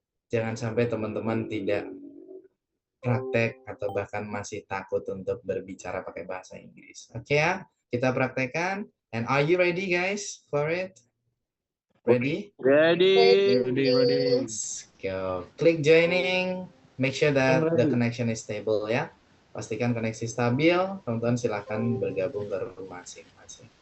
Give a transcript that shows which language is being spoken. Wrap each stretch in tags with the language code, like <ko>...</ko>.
<id>Jangan sampai teman-teman tidak praktek atau bahkan masih takut untuk berbicara pakai bahasa Inggris. Oke ya, kita praktekkan.</id> <en>And are you ready guys for it? Ready? Ready. Let's go. Click joining. Make sure that the connection is stable ya.</en> <id>Pastikan koneksi stabil. Teman-teman silahkan bergabung ke rumah masing-masing.</id>